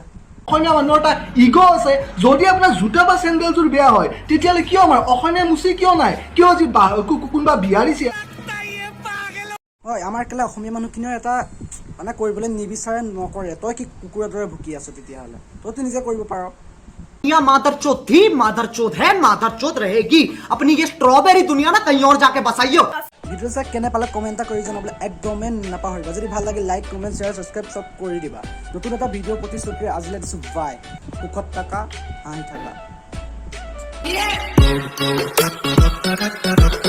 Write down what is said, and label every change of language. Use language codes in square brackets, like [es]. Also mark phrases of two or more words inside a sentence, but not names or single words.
[as] অসমীয়া মানুহৰ এটা ইগ' আছে, যদি আপোনাৰ জোতা বা চেণ্ডেলযোৰ বেয়া হয় তেতিয়াহ'লে কিয় আমাৰ অসমীয়া মুচি কিয় নাই? কিয় যি কোনোবা বিহাৰিছে? হয়, আমাৰ কেলে অসমীয়া মানুহখিনিও এটা মানে কৰিবলৈ নিবিচাৰে, নকৰে। তই কি কুকুৰৰ দৰে ভুকি আছ তেতিয়াহ'লে? তইতো নিজে কৰিব পাৰ। [hi] दुनिया मादरचोद थी, मादरचोद है, मादरचोद रहेगी। अपनी ये स्ट्रॉबेरी दुनिया ना कहीं और जाके बसाइयो। [as] ভিডিঅ' চাই কেনে পালে কমেণ্ট এটা কৰি জনাবলৈ একদমেই নাপাহৰিবা। যদি ভাল লাগে [en] like, comment, share, subscribe [as] চব কৰি দিবা। নতুন এটা ভিডিঅ' প্ৰতিশ্ৰুতিৰে আজিলৈ দিছোঁ বাই। সুখত থাকা, হাঁহি থাকা।